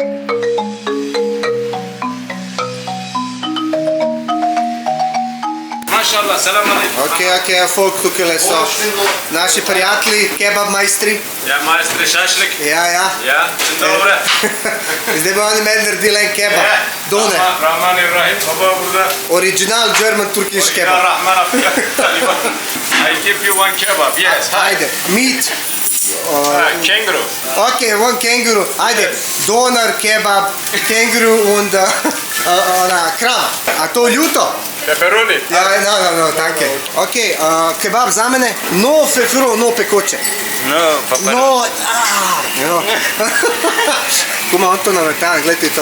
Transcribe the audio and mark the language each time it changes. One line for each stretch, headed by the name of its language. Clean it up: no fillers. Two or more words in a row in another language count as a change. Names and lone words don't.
Arabic: ما شاء الله، سلام عليكم.
Slovenian: Ok, folk tukaj so naši prijatelji, kebab majstri. Ja, majstri šašlik. Ja. Ja, dobro. Zdaj bi oni meni naredili en kebab. Done.
Turkish: Rahman Ibrahim, baba burada.
English: Original German Turkish Ya kebab. Rahman Taliban. I give you one kebab, yes. Ajde, meat. Kangaroo. Ok, one kangaroo.
Slovenian: Ajde, doner, kebab, kangaroo und ona krava. A to ljuto? Pepperoni. Ja, no, danke. Ok, kebab za mene, no fefro, no pekoče. No, pepperoni. No, Kuma on to navrtan, gledajte to.